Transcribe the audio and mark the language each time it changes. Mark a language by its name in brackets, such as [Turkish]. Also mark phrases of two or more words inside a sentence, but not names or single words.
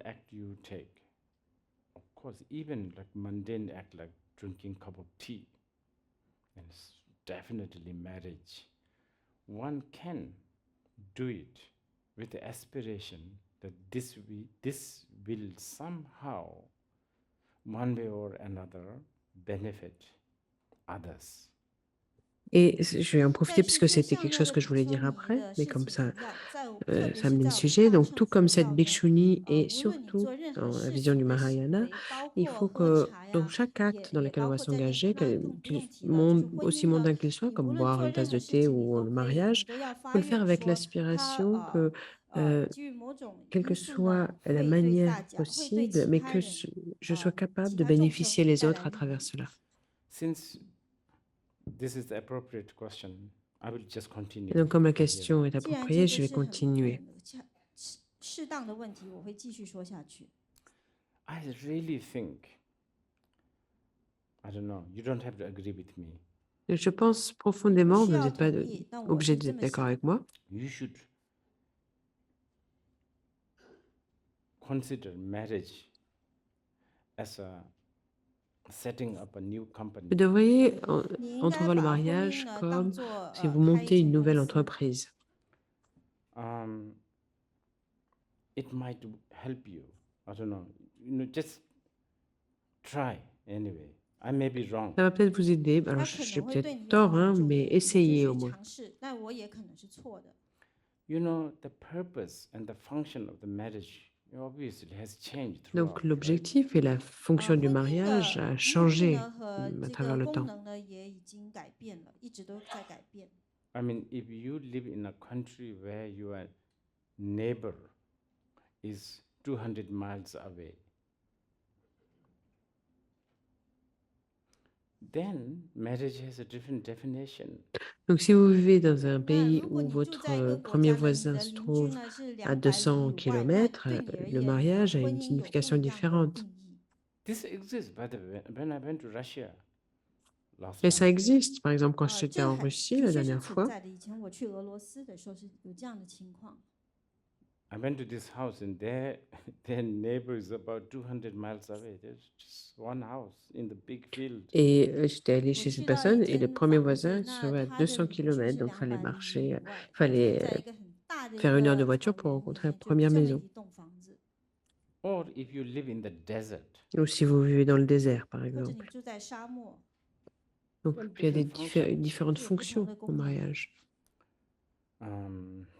[English] act you take, of course, even like mundane act like drinking a cup of tea, and definitely marriage, one can do it with the aspiration that this will somehow, one way or another, benefit others. [French] Et je vais en [Chinese] 但 [French] profiter [Chinese] 是 [French] puisque [Chinese] 这 [French] c'était [Chinese] 像 [French] quelque [Chinese] 那 [French] chose [Chinese] 个 [French] que [Chinese] 比 [French] je voulais [Chinese] 丘 [French] dire [Chinese] 尼 [French] après, [Chinese] 的 [French] mais [Chinese] 事 [French] comme [Chinese] 情 [French] ça, [Chinese] 一样，特别 [French] ça [Chinese] 是 [French] amène [Chinese] 在 [French] le [Chinese] 我们 [French] sujet. [Chinese] 大 [French] Donc, [Chinese] 乘 [French] tout [Chinese] 佛 [French] comme [Chinese] 教 [French] cette [Chinese] 呢， [French] bhikshuni [Chinese] 无 [French] et [Chinese] 论你 [French] surtout [Chinese] 做任何 [French] dans la [Chinese] 事 [French] vision [Chinese] 情 [French] du [Chinese] 的行 [French] Mahayana, [Chinese] 为，包 [French] il [Chinese] 括 [French] faut [Chinese] 喝 [French] que [Chinese] 茶 [French] dans [Chinese] 呀， [French] chaque acte dans [Chinese] 也 [French] lequel on [Chinese] 包 [French] va [Chinese] 括在这 [French] s'engager, [Chinese] 那更不用提了，就是 [French] aussi [Chinese] 婚姻呢， [French] mondain qu'il soit, [Chinese] 你 [French] comme [Chinese] 无论 [French] boire [Chinese] 做 [French] une [Chinese] 任 [French] tasse [Chinese] 何 [French] de [Chinese] 事 [French] thé [Chinese] 情，你 [French] ou [Chinese] 都 [French] le [Chinese] 可以，你 [French] mariage, [Chinese] 都要 [French] il faut [Chinese] 发 [French] le faire [Chinese] 愿 [French] avec [Chinese] 说，它 [French] l'aspiration que [Chinese] 基于某种 [French] quelle [Chinese] 因 [French] que [Chinese] 素 [French] soit [Chinese] 呢， [French] la [Chinese] 会对大 [French] manière [Chinese] 家，会对 [French] possible, [Chinese] 其 [French] mais [Chinese] 他 [French] que [Chinese] 人， [French] je sois capable [Chinese] 其 [French] de [Chinese] 他众生 [French] bénéficier les [Chinese] 带 [French] autres [Chinese] 来 [French] à [Chinese] 利 [French] travers [Chinese] 益。 [French] cela. [English] Since this is the appropriate question, I will just continue. [French] Et donc, comme la [English] from here. [French] question est [Chinese] 既然 [French] appropriée, [Chinese] 这 [French] je [Chinese] 个 [French] vais [Chinese] 是很 [French] continuer. [Chinese] 适当的问题，我会继续说下去。 [English] I really think, I don't know, you don't have to agree with me. [French] Et je pense [Chinese] 不 [French] profondément, [Chinese] 需 [French] vous [Chinese] 要 [French] n'êtes pas [Chinese] 同意，但我 [French] obligé [Chinese] 是这 [French] d'être [Chinese] 么 [French] d'accord [Chinese] 想。 [French] avec moi. [English] You should consider marriage as a setting up a new company. [French] Vous devriez [Chinese] 你应该 [French] entrevoir le [Chinese] 把婚姻 [French] mariage [Chinese] 呢 [French] comme [Chinese] 当做 [French] si vous [Chinese] 开 [French] montez [Chinese] 一 [French] une [Chinese] 间 [French] nouvelle [Chinese] 公司。 [French] entreprise. [English] It might help you. I don't know. Just try anyway. I may be wrong. [French] Ça va peut-être vous aider. Alors, [Chinese] 它可 [French] j'ai [Chinese] 能会对 [French] peut-être [Chinese] 你有 [French] tort, [Chinese] 帮 [French] hein, [Chinese] 助， [French] mais [Chinese] 你就 [French] essayez [Chinese] 去 [French] au moins. [Chinese] 尝试，但我也可能是错的。 [English] You know, the purpose and the function of the marriage obviously has changed [French] Donc, [English] throughout. Right? [French] l'objectif et la fonction [Chinese] 婚 [French] du [Chinese] 姻 [French] mariage [Chinese] 的 [French] a [Chinese] 目的 [French] changé [Chinese] 呢和 [French] à [Chinese] 这 [French] travers [Chinese] 个 [French] le [Chinese] 功 [French] temps. [Chinese] 能呢也已经改变了，一直都在改变。 [English] I mean, if you live in a country where your neighbor is 200 miles away, then marriage has a different definition. [French] Donc, si vous vivez dans un [Chinese] 那 [French] pays [Chinese] 如果 [French] où [Chinese] 你住在一 [French] votre [Chinese] 个国 [French] premier [Chinese] 家呢，你 [French] voisin [Chinese] 的 [French] se [Chinese] 邻居 [French] trouve [Chinese] 呢是 [French] à [Chinese] 200 [French] 200 [Chinese] 里以外，那 [French] km, [Chinese] 对你而 [French] le [Chinese] 言呢， [French] mariage a [Chinese] 婚 [French] une [Chinese] 姻有不 [French] signification [Chinese] 一样的 [French] différente. [Chinese] 定义。 [English] This exists, by the way, when I went to Russia last [French] Et ça [English] time. [French] existe. Par exemple, quand [Chinese] 这 [French] j'étais en [Chinese] 还 [French] Russie [Chinese] 的 [French] la [Chinese] 确是 [French] dernière [Chinese] 存 [French] fois, [Chinese] 在的。以前我去俄罗斯的时候是有这样的情况。 [English] I went to this house and their neighbor is about 200 miles away. There's just one house in the big field. [French] et j'étais allée [Chinese] 我 [French] chez cette [Chinese] 去到一 [French] personne et le [Chinese] 间 [French] premier [Chinese] 房子， [French] voisin se [Chinese] 那 [French] trouvait à [Chinese] 他的 [French] 200 [Chinese] 邻居 [French] km, [Chinese] 是 [French] donc fallait [Chinese] 200里 [French] marcher, [Chinese] 以外，他就 [French] fallait [Chinese] 在一个很大的一 [French] faire 1 heure de [Chinese] 个 [French] voiture [Chinese] 草 [French] pour [Chinese] 原里 [French] rencontrer la [Chinese] 面，就 [French] première [Chinese] 这么 [French] maison. [Chinese] 一栋房子， [English] Or if you live in the desert, [French] Ou si vous vivez dans le désert, par [Chinese] 或者你 [French] exemple. [Chinese] 住在沙漠， [French] Donc, [English] Well, [French] il y a des [English] different functions. [French] différentes Oui, fonctions différentes au commandes. mariage. um,